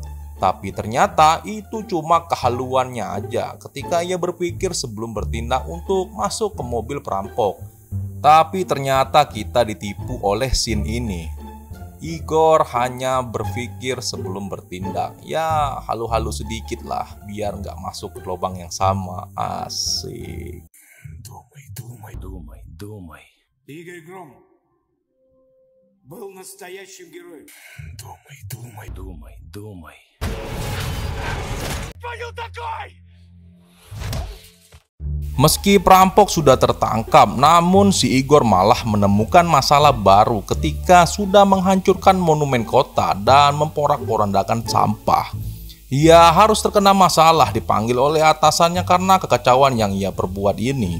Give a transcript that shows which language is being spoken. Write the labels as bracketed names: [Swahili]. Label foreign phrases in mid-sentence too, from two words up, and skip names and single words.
[Indonesian] Tapi ternyata itu cuma kehaluannya aja ketika ia berpikir sebelum bertindak untuk masuk ke mobil perampok. Tapi ternyata kita ditipu oleh scene ini. Igor hanya berpikir sebelum bertindak. Ya halu-halu sedikit lah biar nggak masuk ke lubang yang sama. Asik. [Russian] Думай. Игорь Гром был настоящим героем. Думай. Твою такой! [Indonesian] Meski perampok sudah tertangkap, namun si Igor malah menemukan masalah baru ketika sudah menghancurkan monumen kota dan memporak-porandakan sampah. Ia harus terkena masalah dipanggil oleh atasannya karena kekacauan yang ia perbuat ini.